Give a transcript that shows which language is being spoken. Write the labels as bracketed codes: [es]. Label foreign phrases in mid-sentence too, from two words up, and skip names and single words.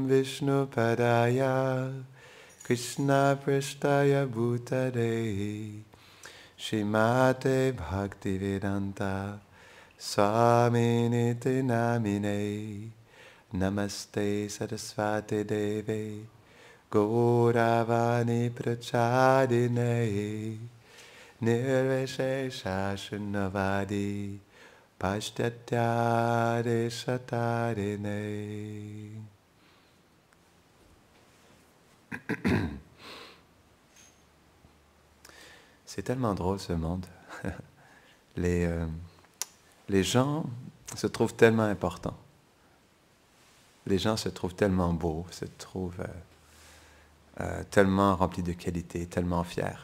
[sa] Vishnu Padaya Krishna Prasthaya Bhutale Shrimate Bhaktivedanta Swaminiti Namine Namaste Saraswati Deve Gauravani Prachadine Nirvishesha Shunnavadi Pashtatyade Satarine. [fr] C'est tellement drôle ce monde. Les gens se trouvent tellement importants. Les gens se trouvent tellement beaux, se trouvent tellement remplis de qualité, tellement fiers.